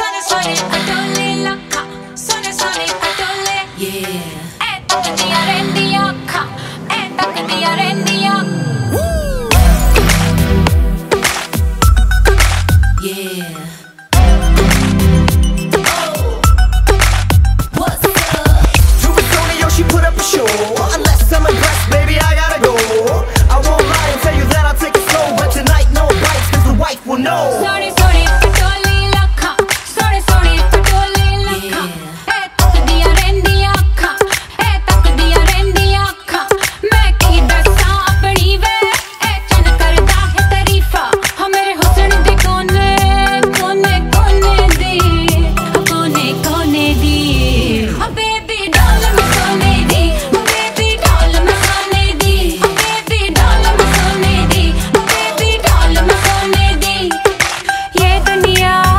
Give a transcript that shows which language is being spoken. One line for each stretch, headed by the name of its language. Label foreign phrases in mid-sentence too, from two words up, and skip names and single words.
Punjabi: ਸੋਨੇ ਖਟੋਲੇ ਲਖਾ ਸੋਨੇ ਸੋਨੇ ਖਟੋਲੇ ਏ ਤੱਕਦੀਆਂ ਰਹਿੰਦੀਆਂ ਅੱਖਾਂ ਏ ਤੱਕਦੀਆਂ ਰਹਿੰਦੀਆਂ
English: She put up a show. Unless I'm impressed, baby, I gotta go. I won't lie and tell you that I'll take it slow, but tonight no bites, cause the wife will know.
Punjabi: ਸੋਨੇ ਸੋਨੇ ਖਟੋਲੇ ਲਖਾ ਸੋਨੇ ਸੋਨੇ ਖਟੋਲੇ ਲਖਾ ਏ ਤੱਕਦੀਆਂ ਰਹਿੰਦੀਆਂ ਅੱਖਾਂ ਏ ਤੱਕਦੀਆਂ ਰਹਿੰਦੀਆਂ ਅੱਖਾਂ ਮੈਂ ਕੀ ਦੱਸਾਂ ਅਪਣੀ ਵੇ ਏ ਚੰਨ ਕਰਦਾ ਹੈ ਤਾਰੀਫ਼ਾ ਹੋ ਮੇਰੇ ਹੁਸਨ ਦੇ ਕੋਨੇ ਕੋਨੇ ਕੋਨੇ ਦੀ ਕੋਨੇ ਕੋਨੇ ਦੀ ਓ
English: baby doll
Punjabi: ਮੈਂ ਸੋਨੇ ਦੀ ਓ
English: baby doll
Punjabi: ਮੈਂ ਸੋਨੇ ਦੀ ਓ
English: baby doll
Punjabi: ਮੈਂ ਸੋਨੇ ਦੀ ਓ
English: baby doll
Punjabi: ਮੈਂ ਸੋਨੇ ਦੀ ਯੇ ਦੁਨੀਆ